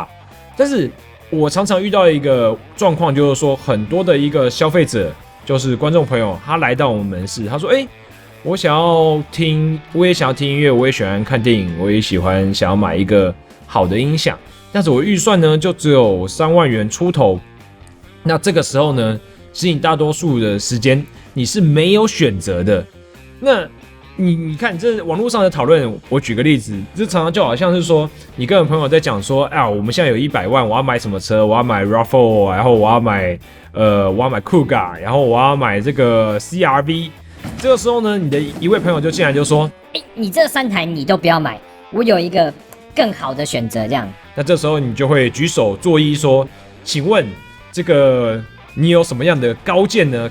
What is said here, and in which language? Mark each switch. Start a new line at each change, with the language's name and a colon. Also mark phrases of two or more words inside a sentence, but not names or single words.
Chinese: 但是我常常遇到一个状况，就是说很多的一个消费者，就是观众朋友，他来到我们门市，他说，我想要听，我也想要听音乐，我也喜欢看电影，我也喜欢想要买一个好的音响，但是我预算呢就只有3万元出头。那这个时候呢，其实你大多数的时间你是没有选择的。那你看这网络上的讨论，我举个例子，这常常就好像是说，你跟朋友在讲说，我们现在有100万，我要買什麼車？我要買 RAV4，然后我要買Kuga， 然后我要買這個 CRV。這個時候呢，你的一位朋友就進來就說，你這3台你都不要買，我有一個更好的選擇，這樣。那這時候你就會舉手作揖說，請問這個你有什麼樣的高見呢？